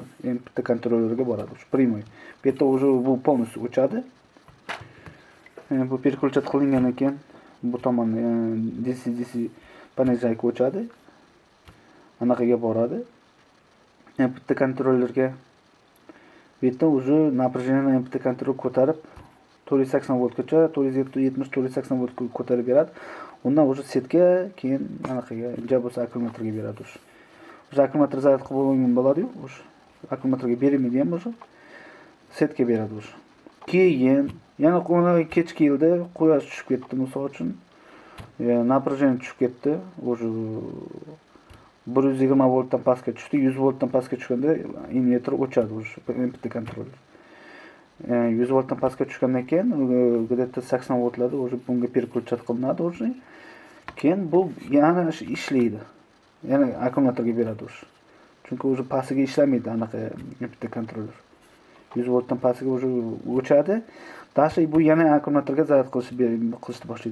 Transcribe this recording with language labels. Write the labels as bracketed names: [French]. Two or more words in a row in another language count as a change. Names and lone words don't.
[Uzbek] MPPT kontrollerga boradi o'sha прямой. Bu yerda уже bu полностью o'chadi. Bu переключать qilingandan keyin bu tomon DC panelga o'chadi. Anaqaga boradi. MPPT kontrollerga bu yerda [Russian] уже напряжение [Uzbek] MPPT kontroller ko'tarib 480 voltgacha, 470-480 voltga ko'tarib beradi. Undan уже setga, keyin anaqaga, bo'lsa akkumulyatorga beradi o'sha. O'sha akkumulyator zaryad qilib bo'lgan bo'ladi-yu, o'sha akkumulyatorga berilmaydi ham o'sha. Setga beradi o'sha. Keyin yana kechki yilda quyosh tushib ketdi, misol uchun. Напряжение tushib ketdi. O'sha 120 voltdan pastga tushdi, 100 voltdan pastga tushganda invertor o'chadi o'sha MPPT kontroller. 100 voltdan pastga tushgandan keyin где-то 80 voltlarda o'sha bunga переключать qilinadi o'sha. Keyin bu yana ishlaydi. Yana akkumulyatorga beradi o'sha. Chunki o'sha pastiga ishlamaydi anaqa MPPT kontroller. 100 voltdan pastiga o'sha o'chadi. Dashi bu yana akkumulyatorga zaryad qilishni boshlaydi.